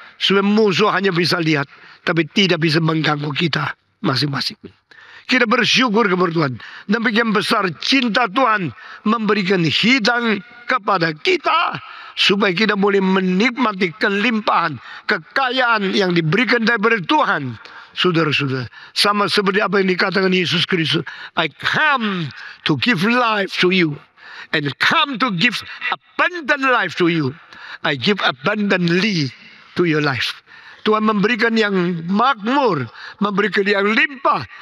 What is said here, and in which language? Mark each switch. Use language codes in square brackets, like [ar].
[id] Supaya musuh hanya bisa lihat, tapi tidak bisa mengganggu kita masing-masing. Kita bersyukur kepada Tuhan. Demikian besar cinta Tuhan memberikan hidang kepada kita. Supaya kita boleh menikmati kelimpahan, kekayaan yang diberikan daripada Tuhan. Saudara-saudara, sama seperti apa yang dikatakan Yesus Kristus. [en] I come to give life to you. And come to give abundant life to you. I give abundantly to your life. [id] Tuhan memberikan yang makmur, memberikan yang limpah.